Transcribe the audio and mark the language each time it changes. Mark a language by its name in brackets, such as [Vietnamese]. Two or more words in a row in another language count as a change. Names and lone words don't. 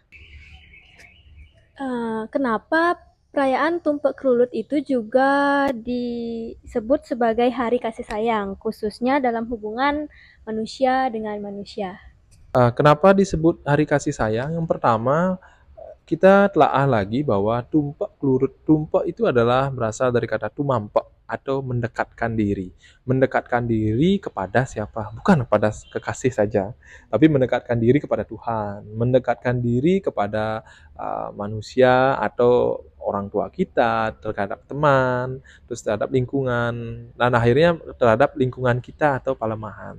[Indonesian] Kenapa perayaan Tumpek Kelulut itu juga disebut sebagai Hari Kasih Sayang, khususnya dalam hubungan manusia dengan manusia? Kenapa disebut Hari Kasih Sayang? Yang pertama, kita telaah lagi bahwa tumpek kelurut, tumpek itu adalah berasal dari kata tumampek atau mendekatkan diri. Mendekatkan diri kepada siapa? Bukan kepada kekasih saja, tapi mendekatkan diri kepada Tuhan, mendekatkan diri kepada manusia atau orang tua kita, terhadap teman, terus terhadap lingkungan, dan akhirnya terhadap lingkungan kita atau palemahan.